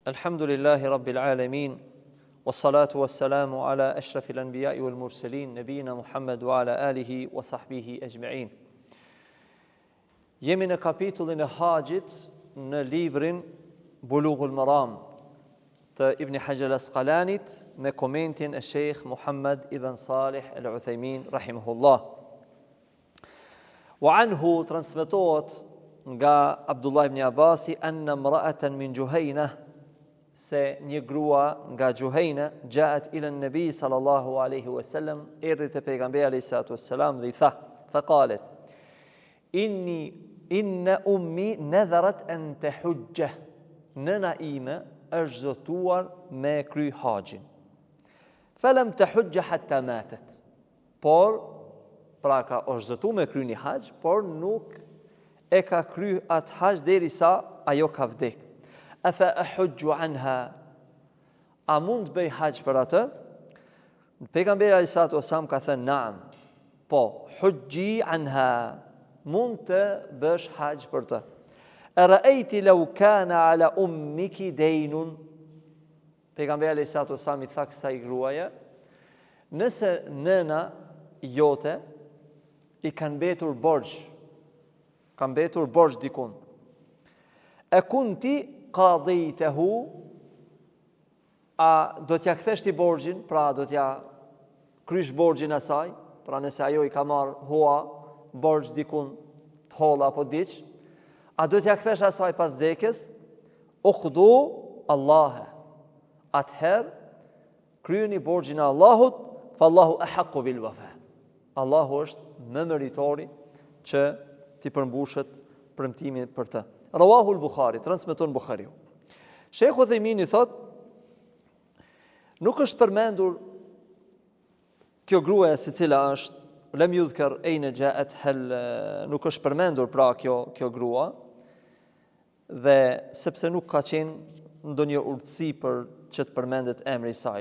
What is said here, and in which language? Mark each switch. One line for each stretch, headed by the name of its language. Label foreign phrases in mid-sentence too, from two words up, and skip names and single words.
Arabic: الحمد لله رب العالمين، والصلاة والسلام على أشرف الأنبياء والمرسلين، نبينا محمد وعلى آله وصحبه أجمعين.
Albanian: Jemi në kapitullin e haxhit në librin Bulughul Maram të Ibn Hajar al-Asqalanit me komentin e Sheikh Muhammad ibn Salih al-Uthaymin rahimahullah.
Arabic: وعنه
Albanian: transmetohet nga Abdullah ibn Abbasi
Arabic: أن امرأة من جهينة,
Albanian: se një grua nga Juhayna
Arabic: جاءت إلى النبي صلى الله عليه وسلم,
Albanian: erdhi te pejgamberi
Arabic: عليه الصلاة والسلام
Albanian: dhe I tha,
Arabic: فقالت إن أمي نذرت أن تحج,
Albanian: nëna ime është zotuar me kry haxhin.
Arabic: فلم تحج حتى ماتت,
Albanian: por pra ka është zotuar me kry një haxh, por nuk e ka kry atë haxh derisa ajo ka vdek.
Arabic: أفأحج عنها,
Albanian: a mund bëj haxh për atë? Pejgamberi
Arabic: عليه الصلاة والسلام
Albanian: ka thënë naam, po,
Arabic: حجي عنها,
Albanian: mund të bësh haxh për të.
Arabic: أرأيت لو كان على أمك دين,
Albanian: pejgamberi
Arabic: عليه الصلاة والسلام
Albanian: I tha kësaj gruaje, nëse nëna jote I kanë mbetur borxh dikun, e
Arabic: كنت قضيته,
Albanian: a do t'ja kthesh ti borxhin, pra do t'ja krysh borxhin asaj, pra nëse ajo I ka marr hua borxh dikun të holla apo diç, a do t'ja kthesh asaj pas vdekjes?
Arabic: اقضوا الله,
Albanian: atëherë kryeni borxhin e Allahut,
Arabic: فالله أحق بالوفاء,
Albanian: Allahu është më meritori që t'i përmbushet premtimin për të.
Arabic: رواه البخاري,
Albanian: transmeton Bukhariu. Sheikh Uthaymin thot, nuk është përmendur kjo gruaja se cila është,
Arabic: لم يذكر أين جاءت,
Albanian: nuk është përmendur pra kjo grua, dhe sepse nuk ka qenë ndonjë urtësi për që të përmendet emri I saj.